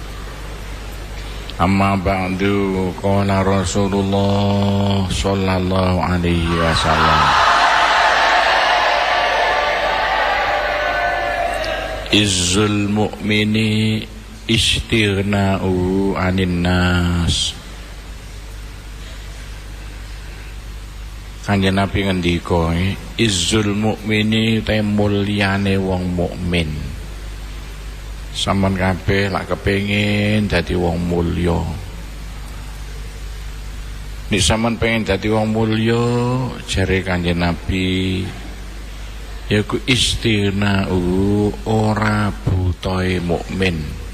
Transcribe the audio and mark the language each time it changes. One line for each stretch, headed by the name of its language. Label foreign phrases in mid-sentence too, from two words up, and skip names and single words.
Arabic: أما بعد، قال رسول الله صلى الله عليه وسلم، عز المؤمن استغناؤه عن الناس.
Javanese: Kanjeng Nabi ngendika,
Arabic: عز المؤمن
Javanese: te mulyane wong mukmin. Sampeyan kabeh lak kepengin dadi wong mulya. Nek sampeyan pengen dadi wong mulya, jare Kanjeng Nabi, yaiku istighna'u, ora butahe mukmin.